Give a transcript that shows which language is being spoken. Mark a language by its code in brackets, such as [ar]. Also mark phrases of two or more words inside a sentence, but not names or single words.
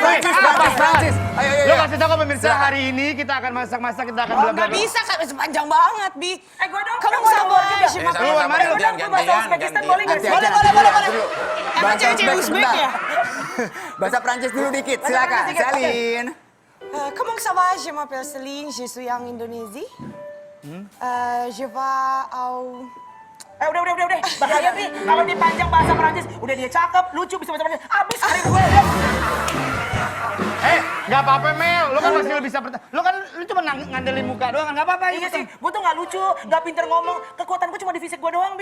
[id] Prancis. Ayo, Lu kasih tahu ke pemirsa hari ini kita akan masak-masak, kita akan bla bla nggak bla. bisa, kan sepanjang banget, Bi. Gue dong. Kamu gua sabar, juga. Cuma Keluar, mari. Bahasa Uzbekistan boleh nggak sih? Boleh. Emang cewek-cewek Uzbek ya? Bahasa Prancis dulu dikit, silakan. Prancis dikit, oke. Salin. [fr] Comment ça va? Je m'appelle Céline, je suis en Indonésie. Je vais au... [id] Udah. Bahaya nih. Kalau dipanjang bahasa Prancis, udah dia cakep, lucu, bisa bahasa Prancis. Abis hari gue. Nggak apa-apa Mel, lu kan masih lebih bisa bertahan. Lo kan lu cuma ngandelin muka doang kan, nggak apa-apa. Iya sih, gue tuh nggak lucu, nggak pinter ngomong. Kekuatan gue cuma di fisik gue doang, Bi.